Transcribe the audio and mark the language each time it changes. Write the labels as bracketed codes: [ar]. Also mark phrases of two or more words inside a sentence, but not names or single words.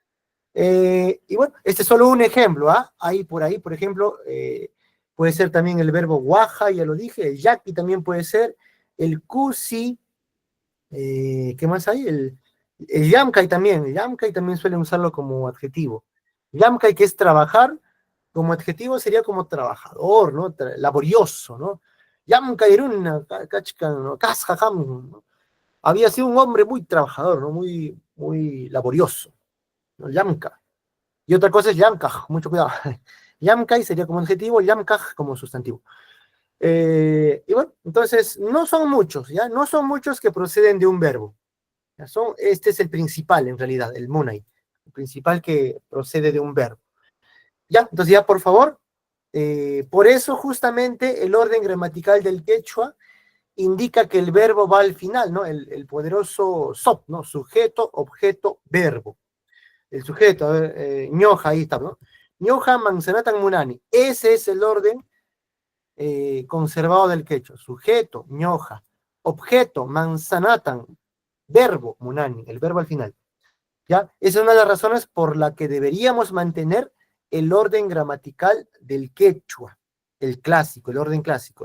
[es] Y bueno, este es solo un ejemplo, ¿ah? Ahí por ahí, por ejemplo, puede ser también el verbo guaja, ya lo dije, el yaqui también puede ser, el kusi, ¿qué más hay? El yamkai también, el yamkai también suelen usarlo como adjetivo. Yamkai, que es trabajar, como adjetivo sería como trabajador, ¿no? Laborioso, ¿no? [qu] Yamkai runa, [es] ¿no? ¿No? Había sido un hombre muy trabajador, ¿no? Muy, muy laborioso, ¿no? Yamka. Y otra cosa es yamkaj, mucho cuidado. Yamkai sería como adjetivo, yamkaj como sustantivo. Y bueno, entonces no son muchos, ¿ya? No son muchos que proceden de un verbo. ¿Ya? Este es el principal, en realidad, el munay. El principal que procede de un verbo. Ya, entonces ya, por favor. Por eso, justamente, el orden gramatical del quechua indica que el verbo va al final, ¿no? El poderoso sop, ¿no? Sujeto, objeto, verbo. El sujeto, a ver, ñoja, ahí está, ¿no? [qu] Ñoja manzanatan munani. [es] Ese es el orden conservado del quechua. Sujeto, ñoja. Objeto, manzanatan. Verbo, munani, el verbo al final. ¿Ya? Esa es una de las razones por la que deberíamos mantener el orden gramatical del quechua, el clásico, el orden clásico.